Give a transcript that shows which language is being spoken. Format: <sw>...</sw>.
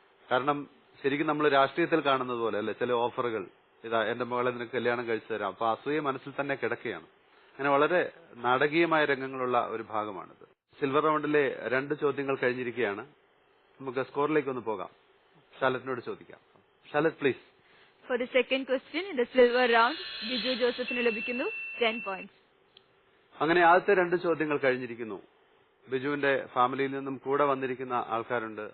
<ml>കാരണം ശരിക്കും നമ്മൾ രാഷ്ട്രീയത്തിൽ കാണുന്നത് പോലെ അല്ലെ, ചില ഓഫറുകൾ, ഇതാ എന്റെ മകളെ നിനക്ക് കല്യാണം കഴിച്ചു തരാം, അപ്പൊ അസൂയ മനസ്സിൽ തന്നെ കിടക്കുകയാണ്. അങ്ങനെ വളരെ നാടകീയമായ രംഗങ്ങളുള്ള ഒരു ഭാഗമാണിത്. സിൽവർ റൗണ്ടിലെ 2 ചോദ്യങ്ങൾ കഴിഞ്ഞിരിക്കുകയാണ്. നമുക്ക് സ്കോറിലേക്ക് ഒന്ന് പോകാം. ഷാലറ്റിനോട് ചോദിക്കാം. ഷാലറ്റ് please.</ml> <en>For the second question in the silver round,</en> <ml>Biju ജോസഫിന് ലഭിക്കുന്നു</ml> <en>10 points.</en> <ml>അങ്ങനെ ആദ്യത്തെ 2 ചോദ്യങ്ങൾ കഴിഞ്ഞിരിക്കുന്നു. ബിജുവിന്റെ ഫാമിലിയിൽ നിന്നും കൂടെ വന്നിരിക്കുന്ന ആൾക്കാരുണ്ട്.</ml>